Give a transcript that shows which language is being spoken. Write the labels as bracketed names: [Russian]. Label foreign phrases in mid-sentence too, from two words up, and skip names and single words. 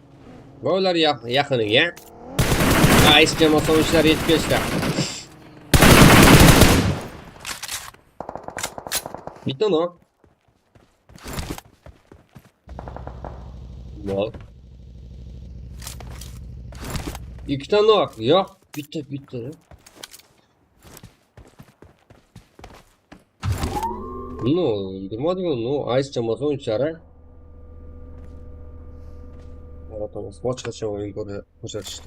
[Uzbek] Va ular yaqiniga Ice jamoasi o'yinchilari yetib kelishdi. Bitta nok. Mol. Ikkita nok. Yo'q, bitta. [English] No, no, [Uzbek] Ice jamoasi o'yinchilari Maratonimiz boshqacha o'yin ko'rsatishdi.